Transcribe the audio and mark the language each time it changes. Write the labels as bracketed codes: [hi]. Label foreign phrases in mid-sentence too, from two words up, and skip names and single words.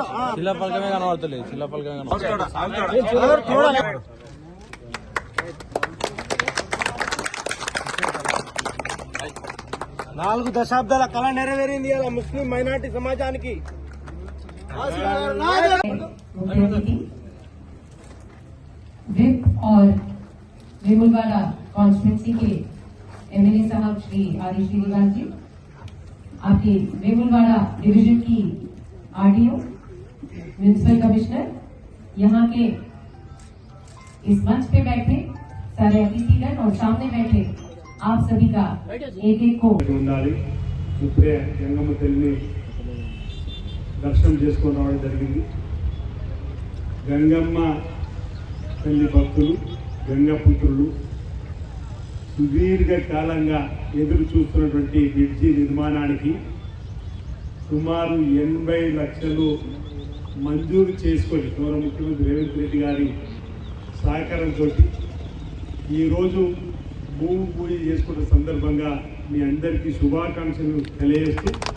[te] చిల్ల పలకమే కనబడతలేదు, చిల్ల పలకమే కనబడతలేదు. थोड़ा 4 దశాబ్దాల కళ నెరవేరింది ఇలా ముస్లిం మైనారిటీ సమాజానికి. [hi] विप और वेमुलवाड़ा कॉन्स्टिट्यूंसी के एमएलए साहब श्री आरिश गिरिवाल जी, आपके वेमुलवाड़ा डिवीजन की आरडीओ, [en] municipal commissioner, [hi] यहाँ के इस मंच पे बैठे सारे अतिथिगण और सामने बैठे आप सभी का एक को [te] ఇప్పుడే గంగమ్మ తల్లిని దర్శనం చేసుకొని రావడం జరిగింది. గంగమ్మ తల్లి భక్తులు, గంగపుత్రులు సుదీర్ఘ కాలంగా ఎదురు చూస్తున్నటువంటి బ్రిడ్జి నిర్మాణానికి సుమారు 80 లక్షలు మంజూరు చేసుకొని గౌరవ ముఖ్యమంత్రి రేవంత్ రెడ్డి గారి సహకారంతో ఈరోజు భూమి పూజ చేసుకున్న సందర్భంగా మీ అందరికీ శుభాకాంక్షలు తెలియజేస్తూ,